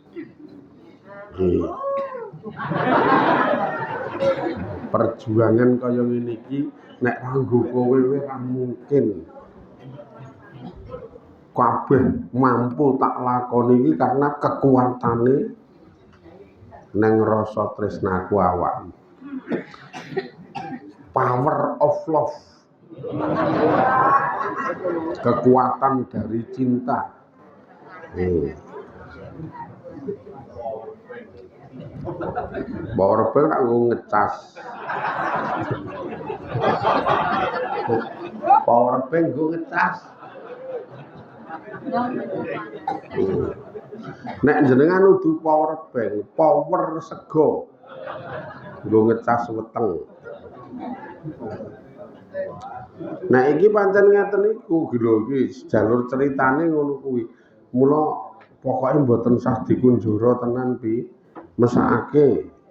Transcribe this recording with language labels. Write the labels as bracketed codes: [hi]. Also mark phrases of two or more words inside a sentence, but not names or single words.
[jv] Perjuangan kaya ngene iki nek kanggo kowe ora mungkin. Kabeh mampu tak lakoni iki karena kekuatane nang rasa tresnaku awakmu. [en] Power of love. [id] Kekuatan dari cinta. [en] Power bank [jv] tak ngecas. [en] Power bank [id] gue ngecas. [jv] Nek jenengan nudu [en] power bank, [jv] power sego. Nggo ngecas weteng. Nah iki pancen ngeten iku lho iki jalur ceritane ngono kuwi. Mula pokoke mboten sah dikunjara tenan pi mesakake.